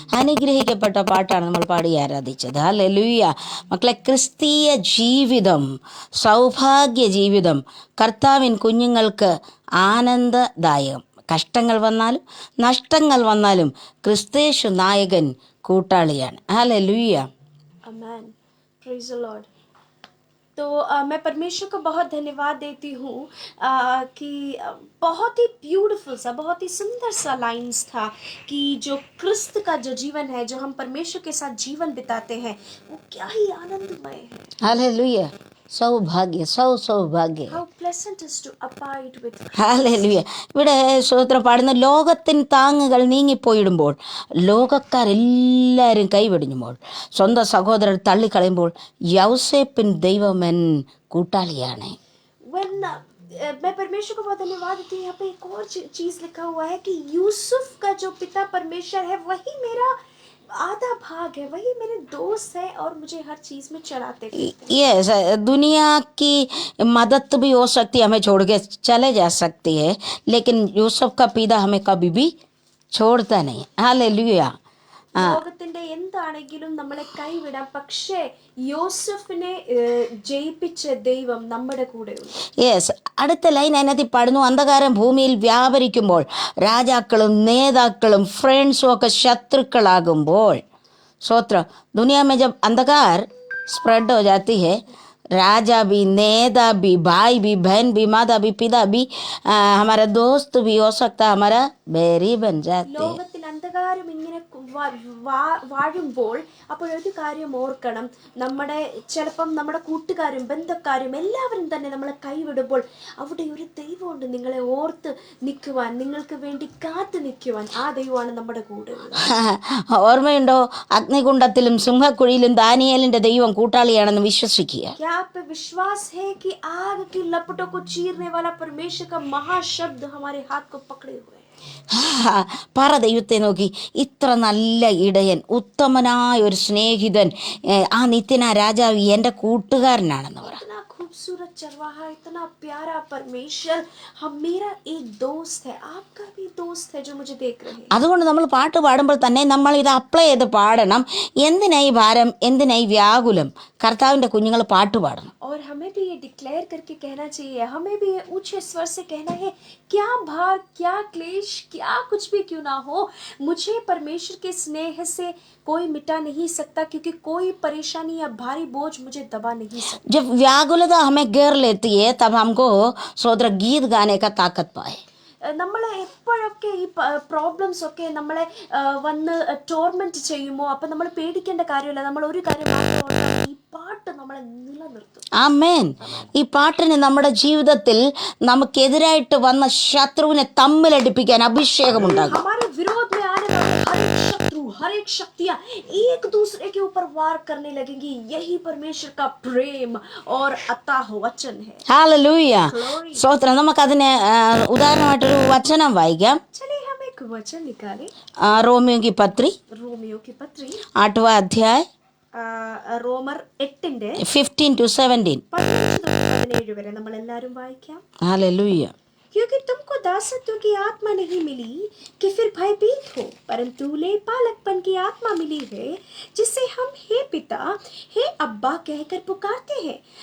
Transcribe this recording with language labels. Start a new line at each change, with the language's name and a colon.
Malayalam: അനുഗ്രഹിക്കപ്പെട്ട പാട്ടാണ് നമ്മൾ പാടി ആരാധിച്ചത്. ഹല്ലേലൂയ. മക്കളെ, ക്രിസ്തീയ ജീവിതം സൗഭാഗ്യ ജീവിതം, കർത്താവിൻ കുഞ്ഞുങ്ങൾക്ക് ആനന്ദദായകം. കഷ്ടങ്ങൾ വന്നാലും നഷ്ടങ്ങൾ വന്നാലും ക്രിസ്തേശു നായകൻ കൂട്ടാളിയാണ്. Hallelujah.
English: Amen. Praise the lord.
Hindi: तो मैं परमेश्वर को बहुत धन्यवाद देती हूँ कि बहुत ही ब्यूटीफुल सा, बहुत ही सुंदर सा लाइन्स था कि जो क्रिस्त का जो जीवन है, जो हम परमेश्वर के साथ जीवन बिताते हैं, वो क्या ही आनंदमय है.
Malayalam: Hallelujah. Sowbhagya Sowbhagya.
English: How pleasant is to abide with Christ.
Malayalam: Hallelujah. ഇവിടെ സ്തോത്രം പാടുന്ന, ലോകത്തിന് താങ്ങുകൾ നീങ്ങിപ്പോയിടുമ്പോൾ, ലോകക്കാരെല്ലാവരും കൈവെടിഞ്ഞുമ്പോൾ, സ്വന്തം സഹോദരർ തള്ളിക്കളയുമ്പോൾ, യൗസേപ്പിൻ ദൈവമൻ കൂട്ടാളിയാണ്.
Hindi: When मैं परमेश्वर को बहुत धन्यवाद देती हूँ. यहाँ पे एक और चीज लिखा हुआ है कि यूसुफ का जो पिता परमेश्वर है, वही मेरा आधा भाग है, वही मेरे दोस्त है और मुझे हर चीज में चलाते हैं. यस, दुनिया की मदद भी हो सकती है, हमें छोड़ के चले जा सकती है, लेकिन यूसुफ का पिता हमें कभी भी छोड़ता नहीं. हालेलुया.
Malayalam: ലോകത്തിന്റെ എന്താണെങ്കിലും നമ്മളെ കൈവിടാം, പക്ഷേ യോസഫിനെ ജയിപ്പിച്ച ദൈവം നമ്മുടെ കൂടെയുണ്ട്.
English: Yes.
Malayalam: അടുത്ത ലൈൻ അതിനകത്ത് പാടുന്നു, അന്ധകാരം ഭൂമിയിൽ വ്യാപരിക്കുമ്പോൾ, രാജാക്കളും നേതാക്കളും ഫ്രണ്ട്സും ഒക്കെ ശത്രുക്കളാകുമ്പോൾ.
Hindi: സ്വോത്ര दुनिया में जब अंधकार स्प्रेड हो जाती है, राजा भी, नेता भी, भाई भी, बहन भी, माता भी, पिता भी, हमारा दोस्त भी हो सकता है, हमारा बैरी बन जाते हैं.
Malayalam: ലോകത്തിൽ അന്ധകാരം ഇങ്ങനെ വാഴുമ്പോൾ അപ്പോൾ ഒരു കാര്യം ഓർക്കണം, ചിലപ്പം നമ്മുടെ കൂട്ടുകാരും ബന്ധക്കാരും എല്ലാവരും തന്നെ നമ്മളെ കൈവിടുമ്പോൾ അവിടെ ഒരു ദൈവമുണ്ട് നിങ്ങളെ ഓർത്ത് നിൽക്കുവാൻ, നിങ്ങൾക്ക് വേണ്ടി കാത്തു നിൽക്കുവാൻ. ആ ദൈവമാണ് നമ്മുടെ കൂടെ. ഓർമ്മയുണ്ടോ, അഗ്നികുണ്ഡത്തിലും സിംഹക്കുഴിയിലും ദാനിയേലിന്റെ ദൈവം കൂട്ടാളിയാണെന്ന് വിശ്വസിക്കുക.
Hindi: क्या आप पे विश्वास है कि आग की लपटों को चीरने वाला परमेश्वर का महाशब्द हमारे हाथ को पकड़े हुए है.
Malayalam: പറ ദൈവത്തെ നോക്കി, ഇത്ര നല്ല ഇടയൻ, ഉത്തമനായ ഒരു സ്നേഹിതൻ, ആ നിത്യനായ രാജാവ് എൻ്റെ കൂട്ടുകാരനാണെന്ന് പറ.
Hindi: इतना खूब खूबसूरत चरवाहा, इतना प्यारा परमेश्वर, हम मेरा एक दोस्त है, आपका भी दोस्त है जो मुझे देख रहे हैं.
Malayalam: അതുകൊണ്ട് നമ്മൾ പാട്ട് പാടുമ്പോൾ തന്നെ നമ്മൾ ഇത് അപ്ലൈ ചെയ്ത് പാടണം. എന്തിനായി ഭാരം, എന്തിനായി വ്യാകുലം? കർത്താവിൻ്റെ കുഞ്ഞുങ്ങൾ പാട്ട് പാടണം.
Hindi: और हमें भी ये डिक्लेयर करके कहना चाहिए, हमें भी ये ऊंचे स्वर से कहना है, क्या भार, क्या क्लेश, क्या कुछ भी क्यों ना हो, मुझे परमेश्वर के स्नेह से कोई मिटा नहीं सकता, क्योंकि कोई परेशानी या भारी बोझ मुझे दबा नहीं सकता. जब व्याकुलता हमें घेर लेती है तब हमको सोदर गीत गाने का ताकत पाए.
Malayalam: നമ്മളെ എപ്പോഴൊക്കെ ഈ പ്രോബ്ലംസ് ഒക്കെ നമ്മളെ വന്ന് ടോർമെന്റ് ചെയ്യുമോ, അപ്പം നമ്മൾ പേടിക്കേണ്ട കാര്യമില്ല. നമ്മൾ ഒരു കാര്യം മാത്രം ഓർക്കണം, ഈ പാട്ട് നമ്മളെ നിലനിർത്തും. ആമേൻ. ഈ പാട്ടിന് നമ്മുടെ ജീവിതത്തിൽ നമുക്കെതിരായിട്ട് വന്ന ശത്രുവിനെ തമ്മിലടിപ്പിക്കാൻ അഭിഷേകമുണ്ടാകും.
Hindi: हमारे विरोध में आने वाले हर एक शत्रु, हर एक शक्तियां एक दूसरे के ऊपर वार करने लगेंगी. यही परमेश्वर का प्रेम और अताह वचन है.
Malayalam: ഹല്ലേലൂയ. സ്തോത്രം. നമുക്കതിന് ഉദാഹരണമായിട്ടൊരു വചനം വായിക്കാം.
Hindi: चलिए हम एक वचन निकालें. റോമിയോ की पत्री रोमियो की पत्री 8वां अध्याय
Malayalam: റോമർ 8-ന്റെ
English: 15 to 17.
Malayalam: 15-17 വരെ നമ്മൾ എല്ലാവരും വായിക്കാം. ഹല്ലേലൂയ.
Hindi: क्योंकि तुमको दासत्व की आत्मा नहीं मिली कि फिर भयभीत हो, परंतु ले पालकपन की आत्मा मिली है, जिससे हम हे पिता, हे अब्बा कहकर पुकारते हैं.